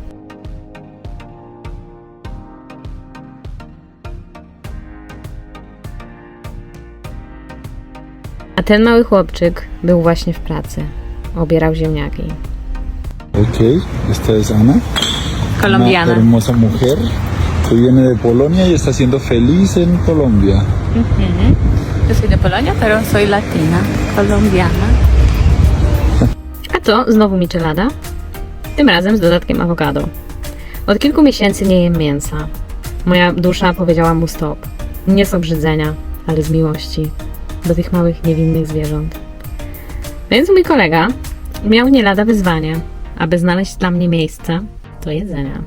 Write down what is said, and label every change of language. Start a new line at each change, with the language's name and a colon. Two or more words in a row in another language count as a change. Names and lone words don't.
Polish: A ten mały chłopczyk był właśnie w pracy. Obierał ziemniaki.
Spanish: Ok, esta es Ana. Colombiana. Una hermosa mujer Usted viene de Polonia y está siendo feliz en Colombia. Yo soy de Polonia, pero soy latina, colombiana.
Polish: A to znowu michelada, tym razem z dodatkiem awokado. Od kilku miesięcy nie jem mięsa. Moja dusza powiedziała mu stop. Nie z obrzydzenia, ale z miłości do tych małych, niewinnych zwierząt. Więc mój kolega miał nie lada wyzwanie, aby znaleźć dla mnie miejsce do jedzenia.